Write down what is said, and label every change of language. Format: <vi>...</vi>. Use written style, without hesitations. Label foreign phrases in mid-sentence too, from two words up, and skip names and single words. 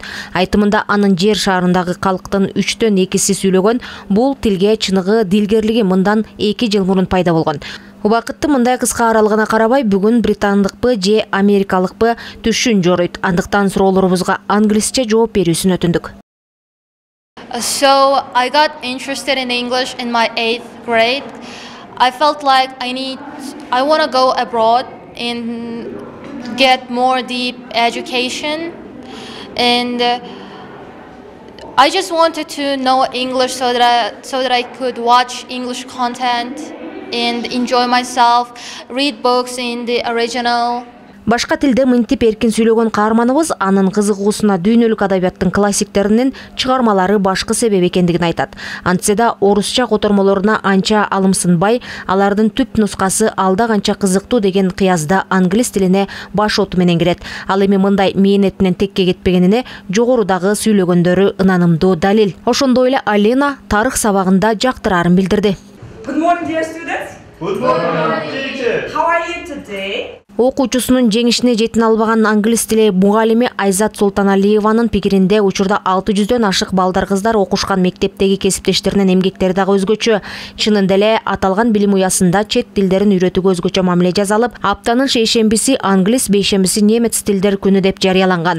<ky>Айтымында анын жер шарындагы калктын 3төн 2си сүйлөгөн, бул тилге чыныгы дилгерлиги мындан 2 жыл мурун пайда болгон. Убакытты мындай кыска аралыгына карабай, бүгүн британдыкпы же америкалыкпы түшүн жоруйт. Андыктан суроолорубузга англисче жооп берүүсүн өтүндүк.</ky> <en>So I got interested in English in my 8th grade. I felt like I want to go abroad and get more deep education, and I just wanted to know English so that I could watch English content and enjoy myself, read books in the original.</en> <ky>Башка тилде мынтип эркин сүйлөгөн каарманыбыз анын кызыгуусуна дүйнөлүк адабияттын классиктеринин чыгармалары башкы себеп экендигин айтат. Антсе да орусча котормолоруна анча алымсынбай, алардын түп нускасы алда канча кызыктуу деген кыязда англис тилине баш оту менен кирет. Ал эми мындай мээнетинен текке кетпегенине жогорудагы сүйлөгөндөрү ынанымдуу далил. Ошондой эле Алина тарых сабагында жактыраарын билдирди.</ky> <en>Good morning, dear students. Good morning, teacher. How are you today?</en> <ky>Окуучусунун жеңишине жетин албаган англис тили мугалими Айзат Султаналиеванын пикиринде учурда 600дөн ашык балдар кыздар окушкан мектептеги кесиптештеринин эмгектери дагы өзгөчө. Чынында эле аталган билим уясында чет тилдерин үйрөтүүгө өзгөчө мамиле жасалып, аптанын шейшембиси англис, бейшембиси немец тилдер күнү деп жарыяланган.</ky>